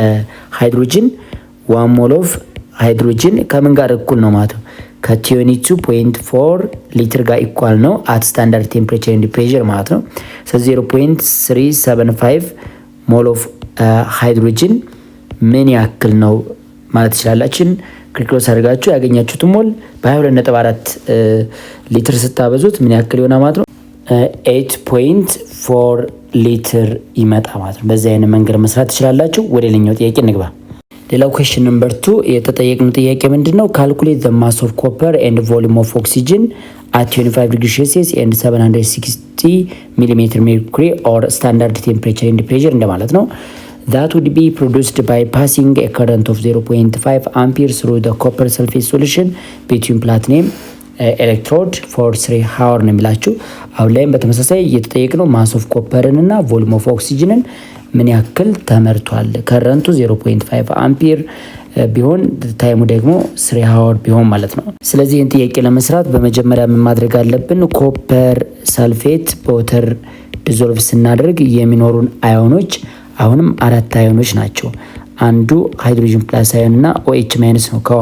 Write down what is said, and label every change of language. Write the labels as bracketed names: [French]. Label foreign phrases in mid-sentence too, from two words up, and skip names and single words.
[Amharic] ሃይድሮጅን ከምን ጋር እኩል ነው ማለት ነው ከ22.4 ሊትር ጋር ኢኳል ነው [English] at standard temperature and pressure [Amharic] ማለት ነው። ስለዚህ 0.375 [English] mole of hydrogen [Amharic] ምን ያክል ነው ማለት ትችላላችሁ። ክሊክሎስ አድርጋችሁ ያገኛችሁት ሞል በ22.4 ሊትር ስታበዙት ምን ያክል ይሆናል ማለት ነው 8.4 ሊትር ይመጣ ማለት ነው። በዚህ አይነት መንገድ መስራት ትችላላችሁ። ወደ ሌላኛው ጥያቄ እንግባ። ሌላው [English] question number [Amharic] 2 የተጠየቅነው ጥያቄ ምንድነው? [English] calculate the mass of copper and volume of oxygen at 25 degrees Celsius and 760 millimeter mercury or standard temperature and pressure [Amharic] እንደማለት ነው። [English] that would be produced by passing a current of 0.5 ampere through the copper sulfate solution between platinum electrode for 3 hours [Amharic] ነው የሚላችሁ። አሁን ላይም በተመሳሳይ እየተጠየቅነው [English] mass of copper [Amharic] እና [English] volume of oxygen [Amharic] ምን ያክል ተመርቷል። ከረንቱ 0.5 አምፒር ቢሆን ታይሙ ደግሞ 3 ሃወር ቢሆን ማለት ነው። ስለዚህ ይህን ጥያቄ ለመስራት በመጀመሪያ ምን ማድረግ አለብን? [English] copper sulfate በwater dissolve [Amharic] ስናደርግ የሚኖሩን አዮኖች አሁንም 4 አዮኖች ናቸው። አንዱ [English] hydrogen plus [Amharic] አዮን እና OH ማይነስ ነው ከውሃ